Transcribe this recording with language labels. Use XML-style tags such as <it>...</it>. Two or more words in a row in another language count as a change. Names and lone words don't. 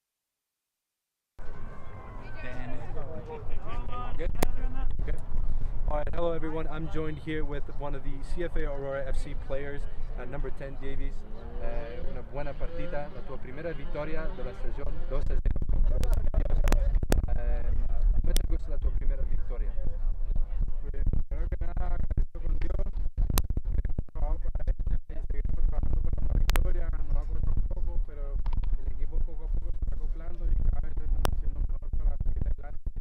<en>Then good. Oh, Alright, hello everyone. I'm joined here with one of the CFA Aurora FC players, number 10 Davies.</en> <es>Una buena</es> <it>partita, la tua primera vittoria della stagione, 2-0 contro</it> <es>los Indios. ¿Cómo te gusta</es> <it>la tua primera vittoria?</it> <es>Primero que nada, agradezco con Dios, trabajado para él y seguimos trabajando para la victoria. Nos ha costado un poco, pero el equipo poco a poco se está acoplando y cada vez estamos haciendo mejor para seguir adelante.</es>